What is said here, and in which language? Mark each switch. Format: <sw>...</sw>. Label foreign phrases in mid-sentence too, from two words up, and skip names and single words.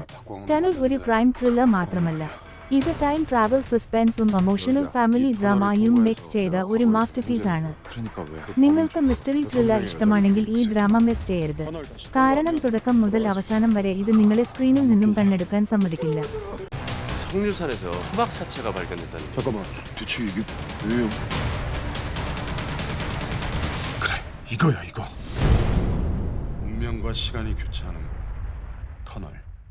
<ml>ടണൽ ഒരു</ml> <en>crime thriller</en> <ml>മാത്രമല്ല, ഇത്</ml> <en>time travel</en> <ml>സസ്പെൻസും</ml> <en>emotional family</en> <ml>ഡ്രാമയും മിക്സ് ചെയ്ത ഒരു മാസ്റ്റർപീസ് ആണ്. നിങ്ങൾക്ക്</ml> <en>mystery thriller</en> <ml>ഇഷ്ടമാണെങ്കിൽ ഈ ഡ്രാമ മിസ് ചെയ്യരുത്. കാരണം തുടക്കം മുതൽ അവസാനം വരെ ഇത് നിങ്ങളെ സ്ക്രീനിൽ നിന്നും കണ്ണെടുക്കാൻ സമ്മതിക്കില്ല.</ml> <ko>석류산에서 수박 사체가 발견됐다니. 잠깐만, 대체 이게 뭐예요? 그래, 이거야 이거. 운명과 시간이 교차하는 곳, 터널.</ko>